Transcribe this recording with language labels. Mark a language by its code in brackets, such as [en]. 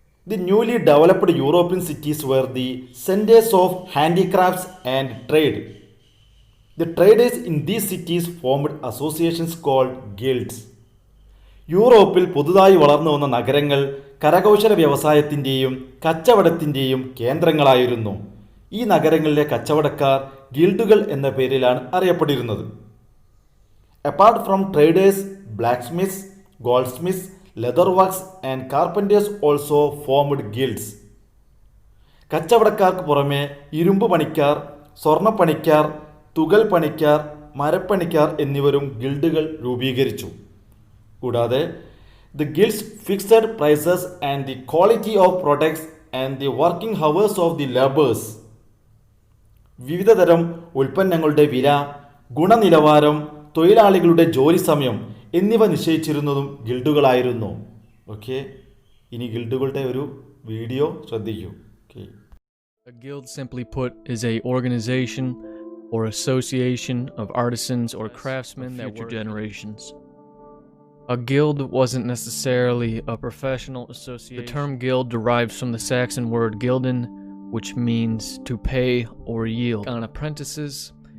[en] The newly developed European cities were the centers of handicrafts and trade. The traders in these cities formed associations called guilds. [ml] യൂറോപ്പിൽ പുതുതായി വളർന്നു വന്ന നഗരങ്ങൾ കരകൗശല വ്യവസായത്തിൻ്റെയും കച്ചവടത്തിൻ്റെയും കേന്ദ്രങ്ങളായിരുന്നു. ഈ നഗരങ്ങളിലെ കച്ചവടക്കാർ ഗിൽഡുകൾ എന്ന പേരിലാണ് അറിയപ്പെട്ടിരുന്നത്. [en] Apart from traders, blacksmiths, goldsmiths, leather works and carpenters also formed guilds. [ml] കച്ചവടക്കാർക്ക് പുറമെ ഇരുമ്പ് പണിക്കാർ, സ്വർണ്ണപ്പണിക്കാർ, തുകൽ പണിക്കാർ, മരപ്പണിക്കാർ എന്നിവരും ഗിൽഡുകൾ രൂപീകരിച്ചു. കൂടാതെ [en] the guilds fixed prices and the quality of products and the working hours of the laborers. [ml] വിവിധതരം ഉൽപ്പന്നങ്ങളുടെ വില, ഗുണനിലവാരം, തൊഴിലാളികളുടെ ജോലി സമയം എന്നിവ നിശ്ചയിച്ചിരുന്നതും ഗിൽഡുകളായിരുന്നു. ഓക്കെ. ഇനി ഗിൽഡുകളുടെ ഒരു വീഡിയോ ശ്രദ്ധിക്കൂ. Okay. [en] A guild, simply put, is a organization or association of artisans or craftsmen that work for generations. A guild wasn't necessarily a professional association. The term guild derives from the Saxon word gilden, which means to pay or yield on apprentices.